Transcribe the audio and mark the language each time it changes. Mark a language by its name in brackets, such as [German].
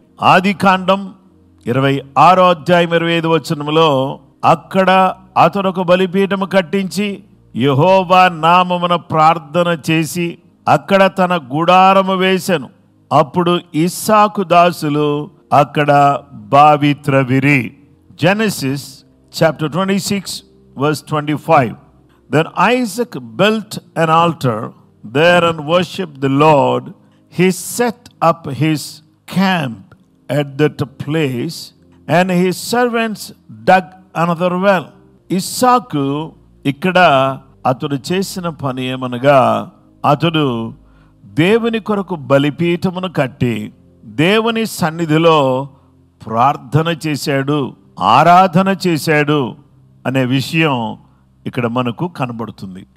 [Telugu] ఆదికాండం 26వ అధ్యాయం 25వ వచనములో అక్కడ అతను ఒక బలిపీఠము కట్టించి యెహోవా నామమున ప్రార్థన చేసి అక్కడ తన గుడారము వేసెను. అప్పుడు ఇస్సాకు దాసులు అక్కడ బావి త్రవ్విరి. [English] Genesis chapter 26 verse 25. Then Isaac built an altar there and worshipped the Lord. He set up his camp at that place and his servants dug another well. [Telugu] ఇస్సాకు ఇక్కడ అతడు చేసిన పని ఏమనగా, అతడు దేవుని కొరకు బలిపీఠమును కట్టి దేవుని సన్నిధిలో ప్రార్థన చేశాడు, ఆరాధన చేశాడు అనే విషయం ఇక్కడ మనకు కనబడుతుంది.